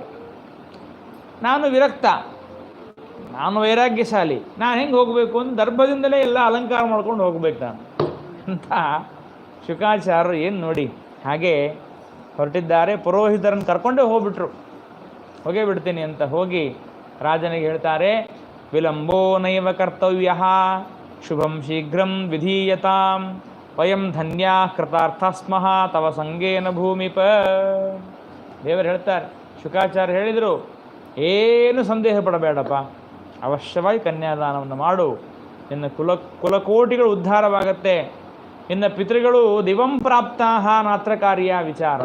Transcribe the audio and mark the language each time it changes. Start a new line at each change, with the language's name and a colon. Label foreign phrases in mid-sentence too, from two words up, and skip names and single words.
Kannada: ನಾನು ವಿರಕ್ತ, ನಾನು ವೈರಾಗ್ಯಶಾಲಿ, ನಾನು ಹೆಂಗೆ ಹೋಗಬೇಕು ಅಂತ ದರ್ಭದಿಂದಲೇ ಎಲ್ಲ ಅಲಂಕಾರ ಮಾಡ್ಕೊಂಡು ಹೋಗ್ಬೇಕು ನಾನು ಅಂತ ಶುಕಾಚಾರ್ಯರು ಏನು ನೋಡಿ ಹಾಗೆ ಹೊರಟಿದ್ದಾರೆ. ಪುರೋಹಿತರನ್ನು ಕರ್ಕೊಂಡೇ ಹೋಗ್ಬಿಟ್ರು. ಹೋಗೇ ಬಿಡ್ತೀನಿ ಅಂತ ಹೋಗಿ ರಾಜನಿಗೆ ಹೇಳ್ತಾರೆ,
Sanskrit: ವಿಳಂಬೋ ನೈವ ಕರ್ತವ್ಯ ಶುಭಂ ಶೀಘ್ರಂ ವಿಧೀಯತಾಂ ವಯಂ ಧನ್ಯಾ ಕೃತಾರ್ಥ ಸ್ಮಃ ತವ ಸಂಗೇನ ಭೂಮಿಪ.
Kannada: ದೇವರು ಹೇಳ್ತಾರೆ, ಶುಕಾಚಾರ್ಯ ಹೇಳಿದರು, ಏನು ಸಂದೇಹ ಪಡಬೇಡಪ್ಪ, ಅವಶ್ಯವಾಗಿ ಕನ್ಯಾದಾನವನ್ನು ಮಾಡು, ನಿನ್ನ ಕುಲಕೋಟಿಗಳು ಉದ್ಧಾರವಾಗತ್ತೆ, ನಿನ್ನ ಪಿತೃಗಳು
Sanskrit: ದಿವಂ ಪ್ರಾಪ್ತಾಹ ನಾತ್ರ ಕಾರ್ಯ ವಿಚಾರಣ.